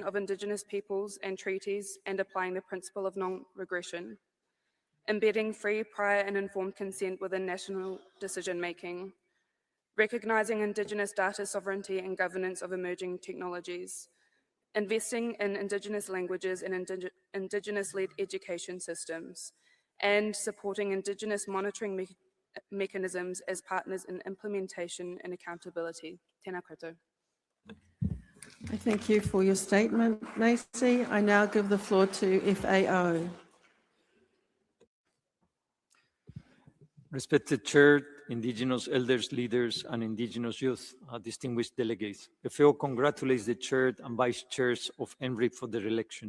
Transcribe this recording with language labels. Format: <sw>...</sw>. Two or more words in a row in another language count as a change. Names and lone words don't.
<en>of Indigenous peoples and treaties and applying the principle of non-regression, embedding free, prior, and informed consent within national decision-making, recognising Indigenous data sovereignty and governance of emerging technologies, investing in Indigenous languages and Indigenous-led education systems, and supporting Indigenous monitoring mechanisms as partners in implementation and accountability.</en> <mi>Tēnā koutou.</mi> <en>I thank you for your statement, Macy. I now give the floor to FAO. Respected Chair, Indigenous elders, leaders, and Indigenous youth, distinguished delegates. FAO congratulates the Chair and Vice Chairs of EMRIP for their election.</en>